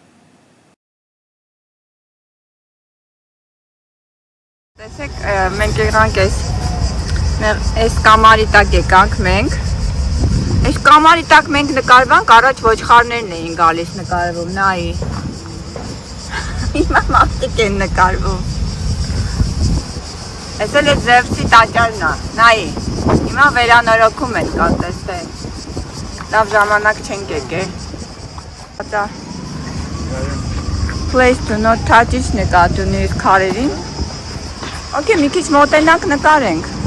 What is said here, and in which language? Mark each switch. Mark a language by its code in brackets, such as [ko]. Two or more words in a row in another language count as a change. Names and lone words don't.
[hy] Տեսեք, մենք եղանք այս կամարի տակ եկանք մենք։ Այս կամարի տակ մենք նկարվանք, առաջ ոչխարներն էին գալիս նկարվում, նայի։ Հիմա մարդիկ են նկարվում։ Այս էլ է Զևսի տաճարն է, նայի։ Հիմա վերանորոգում են կա, տեսեք։ Լավ ժամանակ չենք եկել։ [en] Place to not touch- [hy] ից նկատի ունի այս քարերին։ Okay, մի քիչ մոտենանք նկարենք։